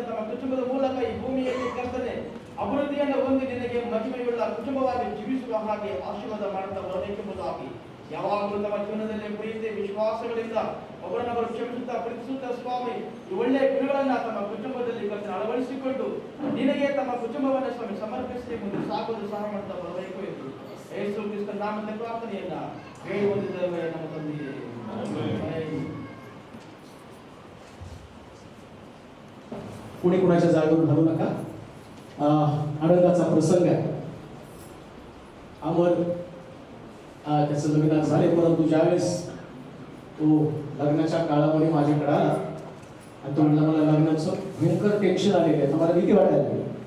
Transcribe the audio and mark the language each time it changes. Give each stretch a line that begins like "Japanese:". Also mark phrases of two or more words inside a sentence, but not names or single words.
Kannada: ತಮ್ಮ ಕುಟುಂಬದ ಮೂಲಕ ಈ ಭೂಮಿಯಲ್ಲಿ ಕರ್ತನೆ ಅಭಿವೃದ್ಧಿಯನ್ನು ಹೊಂದಿ ನಿನಗೆ ಮಹಿಮೆಯುಳ್ಳ ಕುಟುಂಬವಾಗಿ ಜೀವಿಸುವ ಹಾಗೆ ಆಶೀರ್ವಾದ ಮಾಡುತ್ತಾ ಬರಬೇಕೆಂಬುದಾಗಿ ಯಾವಾಗಲೂ ತಮ್ಮ ಜೀವನದಲ್ಲಿ ಪ್ರೀತಿ ವಿಶ್ವಾಸಗಳಿಂದ ಒಬ್ಬರನ್ನೊಬ್ಬರು ಕ್ಷಮಿಸುತ್ತಾ ಪ್ರೀತಿಸುತ್ತಾ ಸ್ವಾಮಿ ಈ ಒಳ್ಳೆಯ ಗುಣಗಳನ್ನ ತಮ್ಮ ಕುಟುಂಬದಲ್ಲಿ ಕರ್ತನೆ ಅಳವಡಿಸಿಕೊಂಡು ನಿನಗೆ ತಮ್ಮ ಕುಟುಂಬವನ್ನು ಸ್ವಾಮಿ ಸಮರ್ಪಿಸಿ ಮುಂದೆ ಸಾಗೋದು ಸಹ ಮಾಡ್ತಾ ಬರಬೇಕು ಎಂದು ಯೇಸು ಕ್ರಿಸ್ತನ ನಾಮದಲ್ಲಿ ಪ್ರಾರ್ಥನೆಯನ್ನ ಬೇಡಿ ಹೊಂದಿದ್ದೇವೆ ನಮ್ಮ ತಂದೆಯೇ. ಆಮೆನ್.
Marathi: कुणी कुणाच्या जागेवर हलू नका. आनंदाचा प्रसंग आहे. अमर त्याचं लग्न झाले, परंतु ज्यावेळेस तो लग्नाच्या काळामध्ये माझ्याकडे आला आणि तो म्हणला मला लग्नाचं भयंकर टेन्शन आलेलं आहे, मला भीती वाटायला लागली.